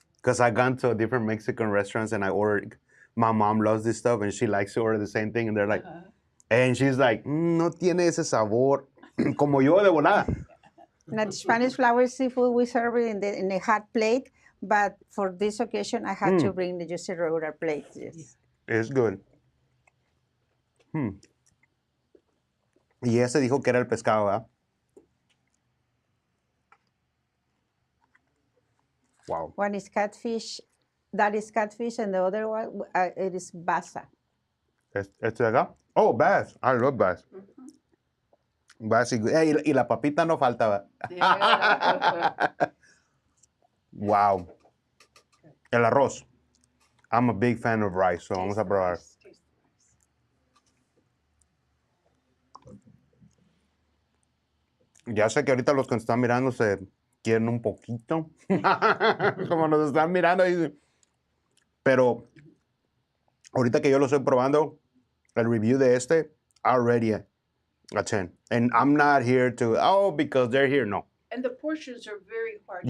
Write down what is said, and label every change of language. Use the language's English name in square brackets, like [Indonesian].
[English] Because I gone to different Mexican restaurants and I ordered, my mom loves this stuff and she likes to order the same thing. And they're like, and she's like, [Spanish] no tiene ese sabor. Como yo de volada. [English] Now, the Spanish flour seafood, we serve it in a hot plate, but for this occasion, I had to bring just a regular plate. Yes. It's good. [Spanish] Y ese dijo que era el pescado, ¿verdad? [English] Wow. One is catfish, that is catfish, and the other one, it is basa. [Spanish] ¿Este de acá? [English] Oh, bass. I love bass. Bass is good. [Spanish] Y la papita no falta, ¿verdad? Wow. El arroz. [English] I'm a big fan of rice, so [Spanish] vamos a probar. Ya sé que ahorita los que nos están mirando se quieren un poquito. Como nos están mirando. Pero ahorita que yo lo estoy probando, el review de este, [English] already a 10. And I'm not here to, because they're here. No. And the portions are very hearty.